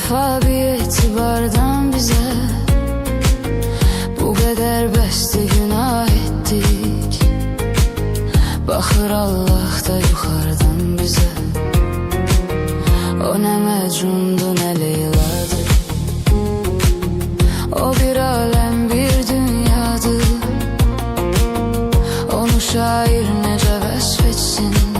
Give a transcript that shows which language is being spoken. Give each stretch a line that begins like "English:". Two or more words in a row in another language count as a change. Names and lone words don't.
Turkish: vefa bir etibardan bize bu kadar bəsdi günah ettik.
Azerbaijani: Baxır Allah da yuxarıdan bize. O nə Məcnundur, nə Leyladır. O bir alem, bir dünyadır. Onu şair necə vəsf etsin?